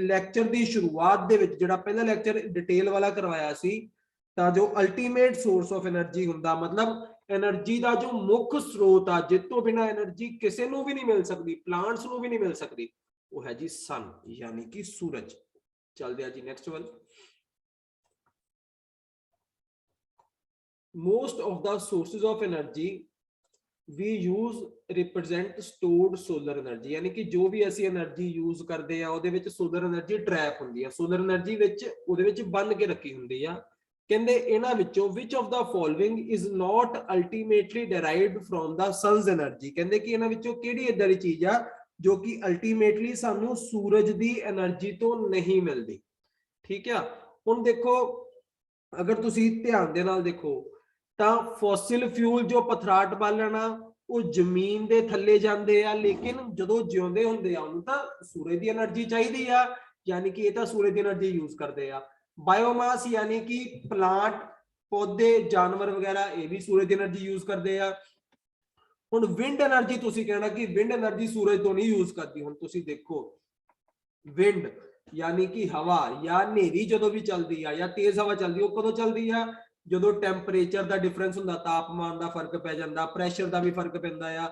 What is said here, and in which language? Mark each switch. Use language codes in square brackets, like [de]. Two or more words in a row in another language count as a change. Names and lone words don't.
[pa] ਲੈਕਚਰ ਦੀ ਸ਼ੁਰੂਆਤ ਦੇ ਵਿੱਚ ਜਿਹੜਾ ਪਹਿਲਾ ਲੈਕਚਰ ਡਿਟੇਲ ਵਾਲਾ ਕਰਵਾਇਆ ਸੀ, ਤਾਂ ਜੋ [en] ultimate source of energy [pa] ਹੁੰਦਾ, ਮਤਲਬ એનર્ਜੀ ਦਾ ਜੋ ਮੁੱਖ ਸਰੋਤ ਆ, ਜਿਸ ਤੋਂ ਬਿਨਾ એનર્ਜੀ ਕਿਸੇ ਨੂੰ ਵੀ ਨਹੀਂ ਮਿਲ ਸਕਦੀ, ਪਲਾਂਟਸ ਨੂੰ ਵੀ ਨਹੀਂ ਮਿਲ ਸਕਦੀ, ਉਹ ਹੈ ਜੀ ਸਨ, ਯਾਨੀ ਕਿ ਸੂਰਜ। ਚੱਲਦੇ ਆ ਜੀ ਨੈਕਸਟ ਵੱਲ। [en] most of the sources of energy we use represent stored solar energy, [pa] ਯਾਨੀ ਕਿ ਜੋ ਵੀ ਅਸੀਂ [en] energy use [pa] ਕਰਦੇ ਆ ਉਹਦੇ ਵਿੱਚ [en] solar energy trap [pa] ਹੁੰਦੀ ਆ, [en] solar energy [pa] ਵਿੱਚ ਉਹਦੇ ਵਿੱਚ ਬੰਨ ਕੇ ਰੱਖੀ ਹੁੰਦੀ ਆ। ਕਹਿੰਦੇ ਇਹਨਾਂ ਵਿੱਚੋਂ [en] which of the following is not ultimately derived from the sun's energy। [pa] ਕਹਿੰਦੇ ਕਿ ਇਹਨਾਂ ਵਿੱਚੋਂ ਕਿਹੜੀ ਇਦਾਂ ਦੀ ਚੀਜ਼ ਆ ਜੋ ਕਿ ਅਲਟੀਮੇਟਲੀ ਸਾਨੂੰ ਸੂਰਜ ਦੀ એનર્ਜੀ ਤੋਂ ਨਹੀਂ ਮਿਲਦੀ। ਠੀਕ ਆ, ਹੁਣ ਦੇਖੋ ਅਗਰ ਤੁਸੀਂ ਧਿਆਨ ਦੇ ਨਾਲ ਦੇਖੋ ਤਾਂ [en] fossil fuel [pa] ਜੋ ਪਥਰਾਟ ਬਾਲਣ ਆ ਉਹ ਜ਼ਮੀਨ ਦੇ ਥੱਲੇ ਜਾਂਦੇ ਆ, ਲੇਕਿਨ ਜਦੋਂ ਜਿਉਂਦੇ ਹੁੰਦੇ ਆ ਉਹਨੂੰ ਤਾਂ ਸੂਰਜ ਦੀ એનર્ਜੀ ਚਾਹੀਦੀ ਆ, ਯਾਨੀ ਕਿ ਇਹ ਤਾਂ ਸੂਰਜ ਦੀ [en] energy use [pa] ਕਰਦੇ ਆ। ਬਾਇਓਮਾਸ ਯਾਨੀ ਕਿ ਪਲਾਂਟ [hi] पौधे जानवर वगैरह ये भी सूरज की [en] energy use [hi] करते हैं। [pa] ਹੁਣ [en] wind energy [pa] ਤੁਸੀਂ ਕਹਿਣਾ ਕਿ [en] wind energy [pa] ਸੂਰਜ ਤੋਂ ਨਹੀਂ ਯੂਜ਼ ਕਰਦੀ। ਹੁਣ ਤੁਸੀਂ ਦੇਖੋ ਵਿੰਡ ਯਾਨੀ ਕਿ ਹਵਾ ਜਾਂ ਨੇਰ੍ਹੀ ਜਦੋਂ ਵੀ ਚੱਲਦੀ ਹੈ ਜਾਂ ਤੇਜ਼ ਹਵਾ ਚੱਲਦੀ ਹੈ ਕਦੋਂ ਚੱਲਦੀ ਹੈ ਜੋ ਟੈਂਪਰੇਚਰ ਦਾ ਡਿਫਰੈਂਸ ਹੁੰਦਾ, ਤਾਪਮਾਨ ਦਾ ਫ਼ਰਕ ਪੈ ਜਾਂਦਾ, ਪ੍ਰੈਸ਼ਰ ਦਾ ਵੀ ਫ਼ਰਕ ਪੈਂਦਾ ਆ।